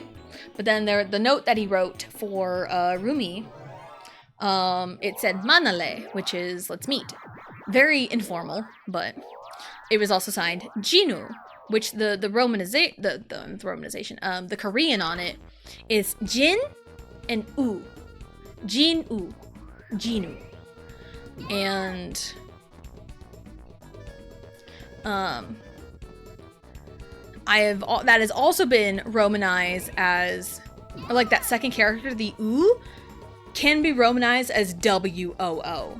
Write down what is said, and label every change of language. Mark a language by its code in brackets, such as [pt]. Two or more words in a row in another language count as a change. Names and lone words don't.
[en] But then the note that he wrote for Rumi, it said Manale, which is let's meet. Very informal, but it was also signed Jinu, which the romanization, the Korean on it is Jin and U. Jin-U. Jinu. And that has also been romanized as, or like that second character, the U, can be romanized as W-O-O.